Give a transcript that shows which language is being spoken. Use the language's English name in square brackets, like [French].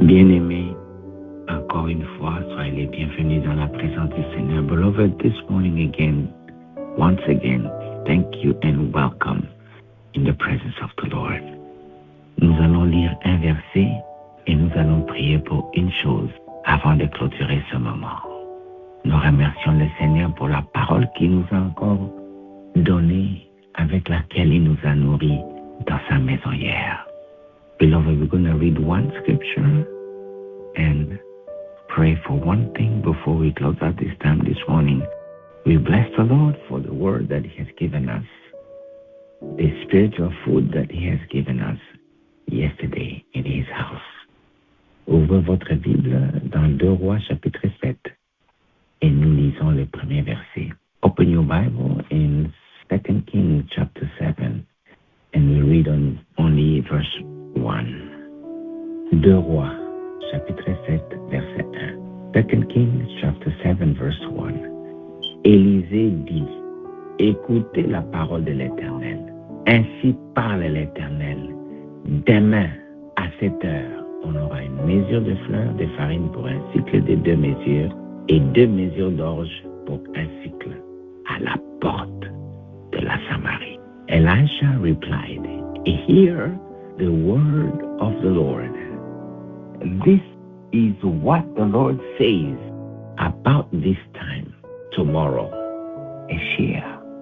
[French] Bien-aimés, encore une fois, soyez les bienvenus dans la présence du Seigneur. [English] Beloved, this morning again, once again, thank you and welcome in the presence of the Lord. [French] Nous allons lire un verset et nous allons prier pour une chose avant de clôturer ce moment. Nous remercions le Seigneur pour la parole qu'il nous a encore donnée, avec laquelle il nous a nourris dans sa maison hier. [English] Beloved, we're going to read one scripture and pray for one thing before we close out this time this morning. We bless the Lord for the word that He has given us, the spiritual food that He has given us yesterday in His house. [French] Ouvrez votre Bible dans 2 Rois chapitre 7 et nous lisons le premier verset. [English] Open your Bible in 2 Kings chapter 7 and we read on only verse 1. [French] 2 Rois chapitre 7 verset 1. [English] 2 Kings chapter 7 verse 1. [French] Élisée dit, écoutez la parole de l'Éternel. Ainsi parle l'Éternel. Demain, à cette heure, on aura une mesure de fleurs de farine pour un cycle de 2 mesures et 2 mesures d'orge pour un cycle à la porte de la Samarie. [English] Elisha replied, hear the word of the Lord. This is what the Lord says about this time tomorrow. A share